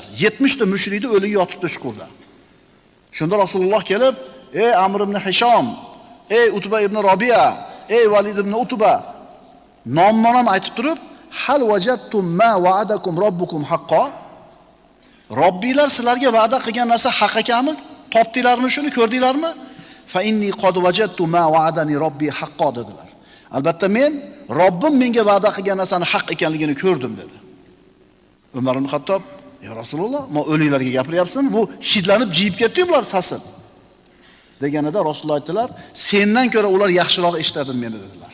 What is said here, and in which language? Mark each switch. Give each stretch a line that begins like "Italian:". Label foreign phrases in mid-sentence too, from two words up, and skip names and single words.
Uzbek: 70 ta mushrikni o'ligi yotibdi chuqurda. Shunda Rasululloh kelib: "Ey Amr ibn Hisham, ey Utba ibn Robiya, ey Valid ibn Utba" nomma-nom aytib turib,
Arabic: "هل وجدتم ما وعدكم ربكم حقا?"
Uzbek: Robbilar sizlarga va'da qilgan narsa haq ekanmi? Topdinglarmi shuni, ko'rdinglarmi?
Arabic: فإني قد وجدت ما وعدني ربي حقا dedilar.
Uzbek: Albatta men Robbim menga va'da qilgan narsani haq ekanligini ko'rdim dedi. Umar ibn Xattob:
Arabic: "يا رسول الله,
Uzbek: men o'liklarga gapiryapsizmi? Bu hidlanib jiyib ketdi bular sasib." Deganida Rasululloh aytdilar: "Sendan ko'ra ular yaxshiroq eshitadi meni" dedilar.